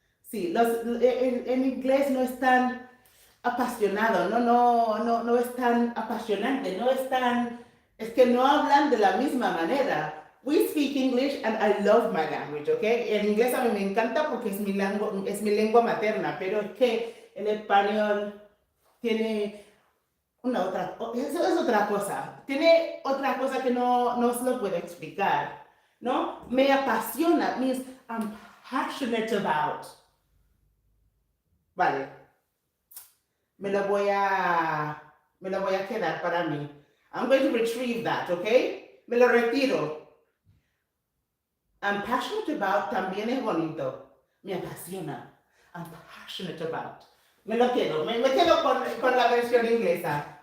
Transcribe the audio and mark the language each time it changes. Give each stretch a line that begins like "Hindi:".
Spanish: Sí, en inglés no es tan apasionado, no es tan apasionante, es que no hablan de la misma manera.
English: We speak English and I love my language, okay?
Spanish: El inglés a mí me encanta porque es mi lengua materna, pero es que el español tiene eso es otra cosa. Tiene otra cosa que no se lo puedo explicar, ¿no? Me apasiona,
English: means I'm passionate about.
Spanish: Vale. Me lo voy a quedar para mí.
English: I'm going to retrieve that, okay?
Spanish: Me lo retiro.
English: I'm passionate about
Spanish: también es bonito. Me apasiona.
English: I'm passionate about.
Spanish: Me lo quedo. Me quedo con la versión inglesa.